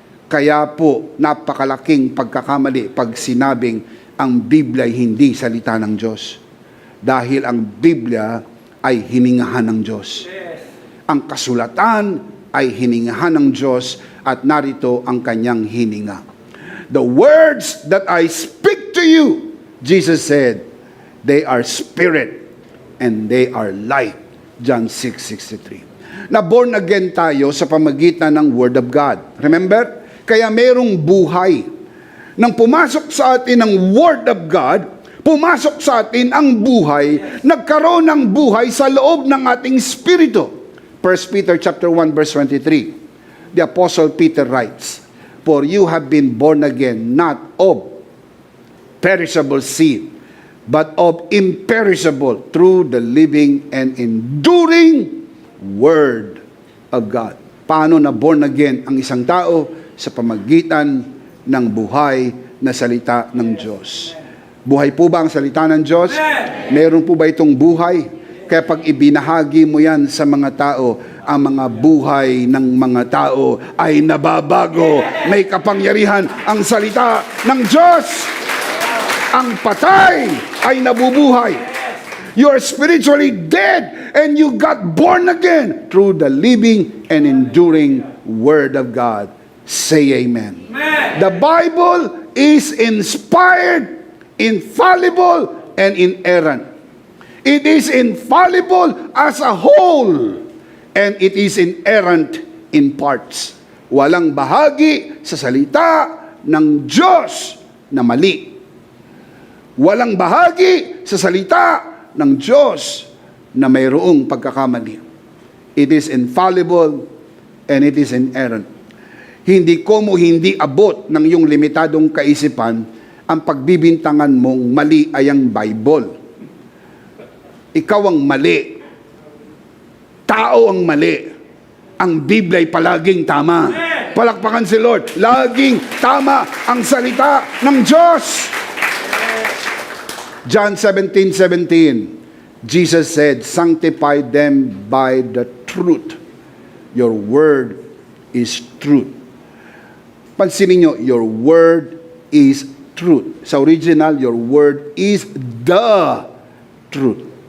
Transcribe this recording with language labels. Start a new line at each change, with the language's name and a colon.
Filipino: Kaya po, napakalaking pagkakamali pag sinabing ang Biblia ay hindi salita ng Diyos. Dahil ang Biblia ay hiningahan ng Diyos. Ang kasulatan ay hiningahan ng Diyos at narito ang kanyang hininga.
English: The words that I speak to you, Jesus said, they are spirit and they are light.
Filipino: John 6:63. Na born again tayo sa pamagitan ng Word of God.
English: Remember?
Filipino: Kaya merong buhay. Nang pumasok sa atin ang Word of God, pumasok sa atin ang buhay, nagkaroon ng buhay sa loob ng ating spirito.
English: 1 Peter chapter 1 verse 23. The Apostle Peter writes, for you have been born again, not of perishable seed, but of imperishable, through the living and enduring Word of God.
Filipino: Paano na born again ang isang tao? Sa pamagitan ng buhay na salita ng Diyos. Buhay po ba ang salita ng Diyos? Meron po ba itong buhay? Kaya pag ibinahagi mo yan sa mga tao, ang mga buhay ng mga tao ay nababago. May kapangyarihan ang salita ng Diyos. Ang patay ay nabubuhay.
English: You are spiritually dead and you got born again through the living and enduring Word of God. Say amen. Amen. The Bible is inspired, infallible, and inerrant. It is infallible as a whole, and it is inerrant in parts.
Filipino: Walang bahagi sa salita ng Diyos na mali. Walang bahagi sa salita ng Diyos na mayroong pagkakamali.
English: It is infallible and it is inerrant.
Filipino: Hindi hindi abot ng iyong limitadong kaisipan ang pagbibintangan mong mali ay ang Bible. Ikaw ang mali. Tao ang mali. Ang Biblia ay palaging tama. Palakpakan si Lord. Laging tama ang salita ng Diyos.
English: John 17:17, Jesus said, sanctify them by the truth. Your word is truth.
Filipino: Pansinin nyo,
English: your word is truth.
Filipino: Sa original,
English: your word is the truth.